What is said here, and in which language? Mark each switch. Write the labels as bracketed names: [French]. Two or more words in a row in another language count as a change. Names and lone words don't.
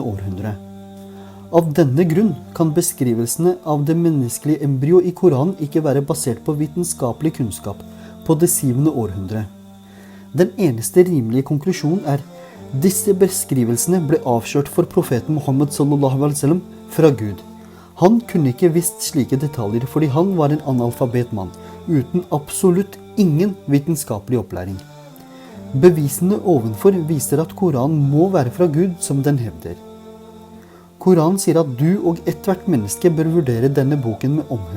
[Norwegian] århundre. Av denne grunn kan beskrivelsene av det menneskelige embryo i Koranen ikke være basert på vitenskapelig kunnskap på det 7. århundre. Den eneste rimelige konklusjonen er: disse beskrivelsene ble avslørt for profeten Muhammad [Arabic] صلى الله عليه وسلم [Norwegian] fra Gud. Han kunne ikke visst slike detaljer fordi han var en analfabet mann, uten absolutt ingen vitenskapelig opplæring. Bevisene ovenfor viser at Koranen må være fra Gud, som den hevder. Koranen sier at du og ethvert menneske bør vurdere denne boken med omhu.